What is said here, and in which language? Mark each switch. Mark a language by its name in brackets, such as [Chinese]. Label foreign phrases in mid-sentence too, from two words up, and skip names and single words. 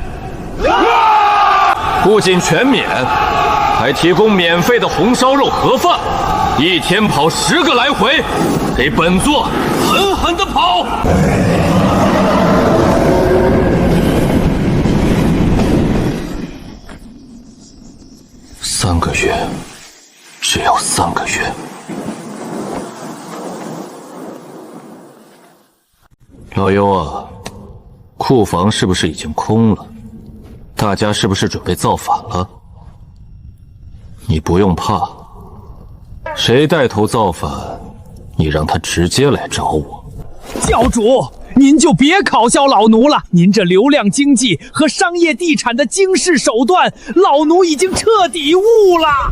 [Chinese] 不僅全免，還提供免費的紅燒肉盒飯，1天跑10個來回，給本座狠狠地跑。3個月，只要3個月。老優啊，庫房是不是已經空了？大家是不是準備造反了？你不用怕，誰帶頭造反，你讓他直接來找我。教主，您就別考笑老奴了，您這流量經濟和商業地產的驚世手段，老奴已經徹底悟了。